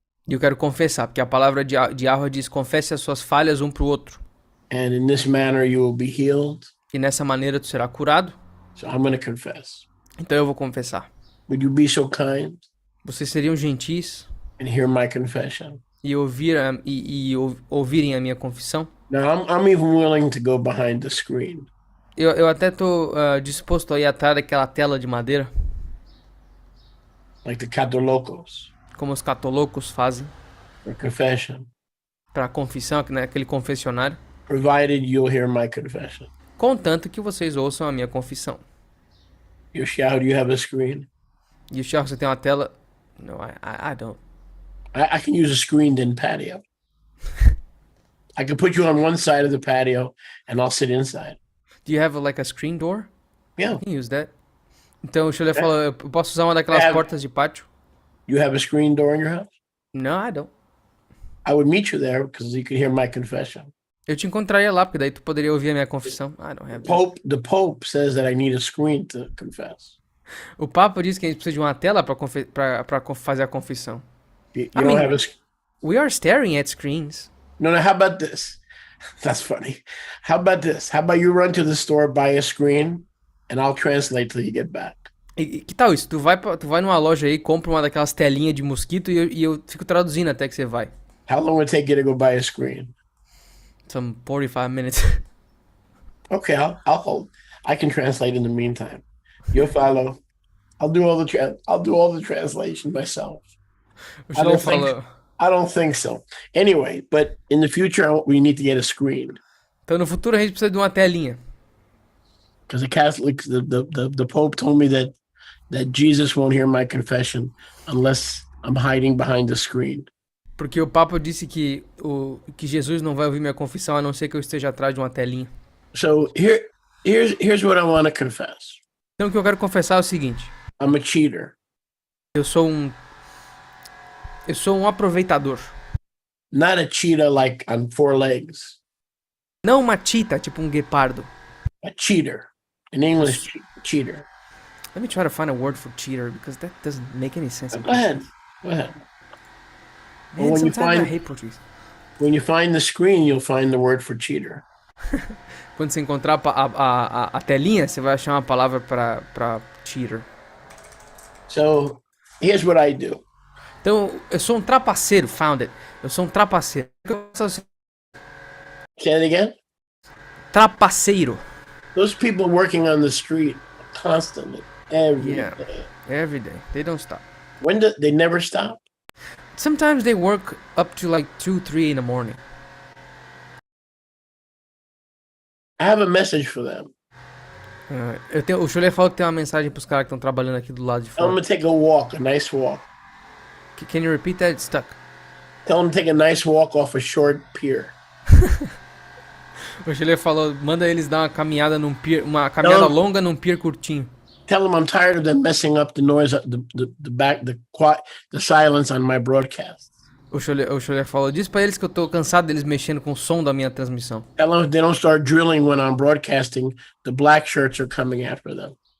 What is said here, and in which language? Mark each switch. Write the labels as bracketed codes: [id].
[pt] e eu quero confessar, porque a palavra de Yahweh diz, confesse as suas falhas um pro outro, [en] And in this manner you will be healed. [pt] e nessa maneira tu será curado. [en] So I'm going to confess. [pt] Então eu vou confessar. [en] Would you be so kind [pt] Vocês seriam gentis [en] and hear my confession? [pt] e ouvirem a minha confissão? [en] Now, I'm even willing to go behind the screen. [pt] Eu até tô disposto a ir atrás daquela tela de madeira, [en] Like the catolocos [pt] como os catolocos fazem, [en] for confession, [pt] para confissão, né, aquele confessionário, [en] provided you'll hear my confession. [pt] contanto que vocês ouçam a minha confissão. [en] Yoshia, do you have a screen? [pt] E o Thiago, você tem uma tela? [en] No, I don't. I can use a screened in patio. I can put you on one side of the patio and I'll sit inside. Do you have like a screen door? Yeah. I can use that. [pt] Então o Chile falou, eu posso usar uma daquelas portas de pátio? [en] You have a screen door in your house? No, I don't. I would meet you there because you could hear my confession. [pt] Eu te encontraria lá, porque daí tu poderia ouvir a minha confissão. [en] I don't have that. The Pope says that I need a screen to confess. [pt] O Papa diz que a gente precisa de uma tela para fazer a confissão. [en] You don't mean- have a We are staring at screens. No, how about this? That's funny. How about this? How about you run to the store, buy a screen, and I'll translate till you get back. [pt] E que tal isso? Tu vai numa loja aí, compra uma daquelas telinhas de mosquito e eu fico traduzindo até que você vai. [en] How long would it take you to go buy a screen? Some 45 minutes. Okay, I'll hold. I can translate in the meantime. You'll follow. I'll do all the translation myself. [pt] O Chile falou. [en] I don't think so. Anyway, but in the future we need to get a screen [pt] Então no futuro a gente precisa de uma telinha. [en] because the Catholics, the Pope told me that Jesus won't hear my confession unless I'm hiding behind the screen. [pt] Porque o Papa disse que Jesus não vai ouvir minha confissão a não ser que eu esteja atrás de uma telinha. [en] So here's what I want to confess. [pt] Então o que eu quero confessar é o seguinte. [en] I'm a cheater. [pt] Eu sou um aproveitador. [en] Not a cheetah like on four legs. [pt] Não uma cheetah, tipo um guepardo. [en] A cheater. In English, cheater. Let me try to find a word for cheater because that doesn't make any sense. Go ahead. Man, Well, when you sometimes I find- hate Portuguese. When you find the screen, you'll find the word for cheater. [pt] Quando você encontrar a telinha, você vai achar uma palavra pra cheater. [en] So here's what I do. [pt] Então, eu sou um trapaceiro, [en] found it. [pt] Eu sou um trapaceiro. [en] Say it again. [pt] Trapaceiro. [en] Those people working on the street constantly, every Yeah. day. Every day. They don't stop. When do they never stop? Sometimes they work up to like 2, 3 in the morning. I have a message for them. [pt] O Chulé falou que tem uma mensagem pros caras que estão trabalhando aqui do lado de [en] Tell them [pt] fora. [en] to take a walk, a nice walk. Can you repeat that? It's stuck. Tell them to take a nice walk off a short pier. [pt] O Chulé falou, manda eles dar uma caminhada num pier, uma caminhada Não. longa num pier curtinho. [en] Tell them I'm tired of them messing up the noise, the silence on my broadcast. [pt] O Chulé falou, diz pra eles que eu tô cansado deles mexendo com o som da minha transmissão. [en] Tell them if they don't start drilling when I'm broadcasting, the black shirts are coming after them.